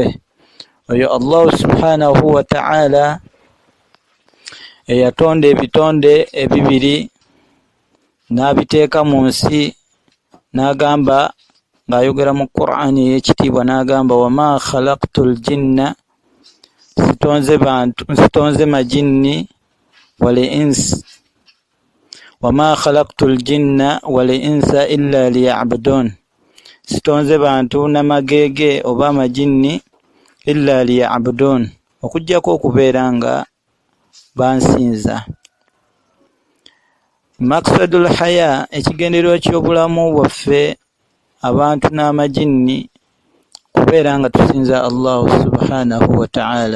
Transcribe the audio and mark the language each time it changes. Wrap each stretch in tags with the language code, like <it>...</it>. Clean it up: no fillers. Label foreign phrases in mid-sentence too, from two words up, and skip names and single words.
<lg>Oyo Allah</lg> <ar>سبحانه وتعالى</ar> <lg>eyatonda ebitonde ebibiri n'abiteeka mu nsi n'agamba ng'ayogera mu Qur'ani ey'ekitiibwa n'agamba</lg> <ar>وما خلقت الجن</ar> <lg>sitonze majinni</lg> <ar>والإنس وما خلقت الجن والإنس إلا ليعبدون,</ar> <lg>sitonze bantu n'amagege oba amajinni</lg> <ar>إلا ليعبدون,</ar> <lg>okujjako okubeera nga bansinza.</lg> <ar>مقصد الحياة,</ar> <lg>ekigendererwa ky'obulamu bwaffe abantu n'amajinni kubeera nga tusinza Allah</lg> <ar>سبحانه وتعالى.</ar>